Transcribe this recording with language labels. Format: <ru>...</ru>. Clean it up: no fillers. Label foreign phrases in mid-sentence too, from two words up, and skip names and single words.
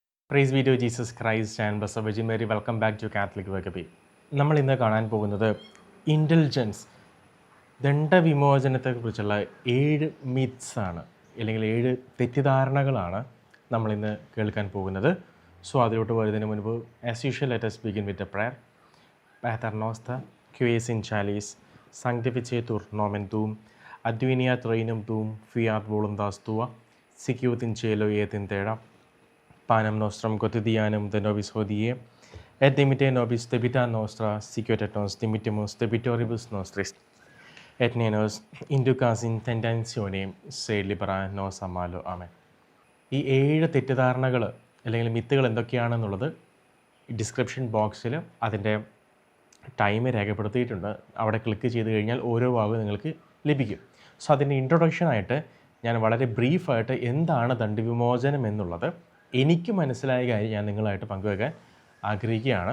<en>Praise be to Jesus Christ and Blessed Virgin Mary. Welcome back to Catholic Vakaby.</en> <ml>നമ്മൾ ഇന്ന് കാണാൻ പോകുന്നത് ഇൻ്റലിജൻസ്, ദണ്ഡവിമോചനത്തെക്കുറിച്ചുള്ള 7 മിത്സ് ആണ്, അല്ലെങ്കിൽ 7 തെറ്റിദ്ധാരണകളാണ് നമ്മളിന്ന് കേൾക്കാൻ പോകുന്നത്.</ml> <en>സോ</en> <ml>അതിലോട്ട് വരുന്നതിന് മുൻപ്</ml> <en>as usual let us begin with a prayer.</en> <la>Pater noster, qui es in chalice, sanctificetur nomen tuum, adveniat regnum tuum, fiat voluntas tua, sicut in cielo et in terra. Panem nostrum quotidianum de nobis hodie, et dimite nobis debita nostra, sicut et nos dimittimus debitoribus nostris, et ne nos inducas in tentationem, sed libera nos a malo. Amen.</la> <ml>ഈ 7 തെറ്റിദ്ധാരണകൾ അല്ലെങ്കിൽ മിത്തുകൾ എന്തൊക്കെയാണെന്നുള്ളത് ഡിസ്ക്രിപ്ഷൻ ബോക്സിൽ അതിൻ്റെ ടൈം രേഖപ്പെടുത്തിയിട്ടുണ്ട്. അവിടെ ക്ലിക്ക് ചെയ്ത് കഴിഞ്ഞാൽ ഓരോ ഭാഗവും നിങ്ങൾക്ക് ലഭിക്കും. സോ അതിൻ്റെ ഇൻട്രൊഡക്ഷനായിട്ട് ഞാൻ വളരെ ബ്രീഫായിട്ട് എന്താണ് ദണ്ഡവിമോചനം എന്നുള്ളത് എനിക്ക് മനസ്സിലായ കാര്യം ഞാൻ നിങ്ങളായിട്ട് പങ്കുവെക്കാൻ ആഗ്രഹിക്കുകയാണ്.</ml>